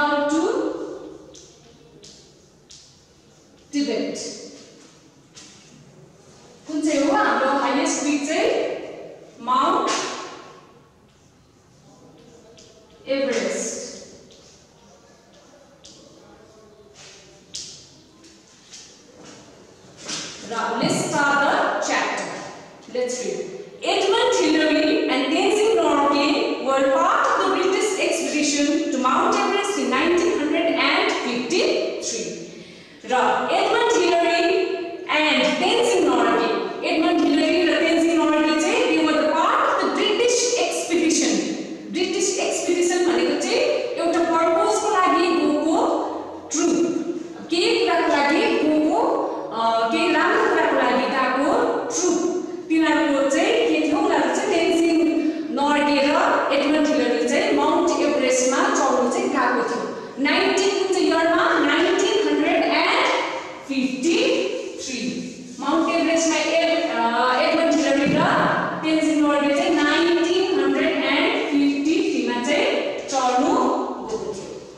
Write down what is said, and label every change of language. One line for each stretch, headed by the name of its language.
Nepali: To Tibet कुन चाहिँ हो हाम्रो हाईएस्ट पीक चाहिँ Mount Everest
English: Now let's start the chapter. Let's read. Edmund Hillary and Tenzing Norgay were part of the British expedition to Mount Everest in 1953. Edmund Hillary and Tenzing Norgay. Edmund Hillary and Tenzing Norgay they were the part of the British expedition.
Nepali: British expedition भनेको चाहिँ एउटा purpose को लागि गएको troupe के कुराको लागि गएको के राम्रो कुराको लागि गएको ट्रुप तिनीहरुको चाहिँ के थियो उनीहरु चाहिँ टेन्जिङ नर्गे र एडमन्ड हिलरी चाहिँ माउन्ट एभरेस्टमा चढ्नु चाहिँ गएको थियो 19 कुन चाहिँ इयरमा 1953 माउन्ट एभरेस्टमा एडमन्ड हिलरी र टेन्जिङ नर्गे चाहिँ 1953 मा चाहिँ चढ्नु गएको थियो